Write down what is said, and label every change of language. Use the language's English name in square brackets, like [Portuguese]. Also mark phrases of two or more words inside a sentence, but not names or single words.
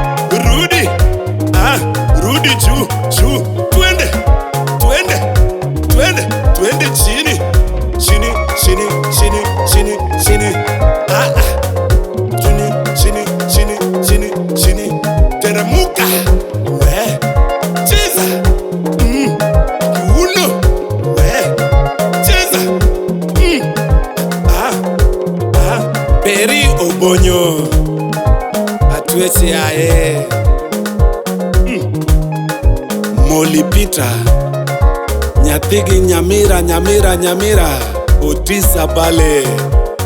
[Swahili] rudi juu twende chini chini teramuka we cheza kiuno we cheza Peri Obonyo atwesi aye [Gusii] Molly Peter nyathigi nyamira Otisa Bale